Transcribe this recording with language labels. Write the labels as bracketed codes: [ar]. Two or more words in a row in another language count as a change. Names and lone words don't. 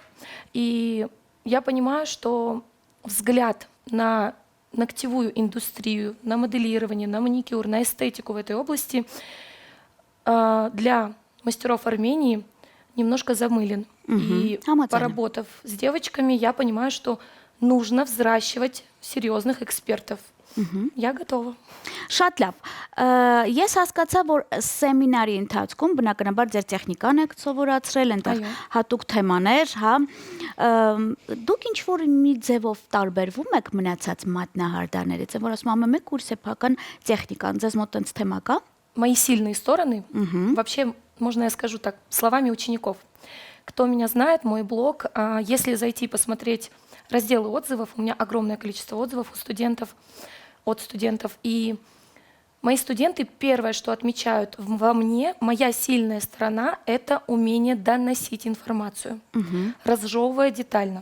[ru] И я понимаю, что взгляд на ногтевую индустрию, на моделирование, на маникюр, на эстетику в этой области для мастеров Армении немножко замылен. И поработав с девочками, я понимаю, что нужно взращивать серьезных экспертов. Я готова. [hy] Շատ լավ։ Ես հասկացա, որ սեմինարի ընթացքում բնականաբար ձեր տեխնիկան եք սովորացրել, այնտեղ հատուկ թեմաներ, հա։ Դուք ինչ որ մի ձևով տարբերվում եք մնացած մատնահարդարներից, որ ասում եմ, մեկ կուրս սեփական տեխնիկան, ձեզ մոտ այնց թեմա կա։ [ru] Мои сильные стороны, вообще, можно я скажу так, словами учеников. Кто меня знает, мой блог, если зайти и посмотреть разделы отзывов, у меня огромное количество отзывов от студентов, и Мои студенты первое, что отмечают во мне, моя сильная сторона– это умение доносить информацию, разжевывая детально.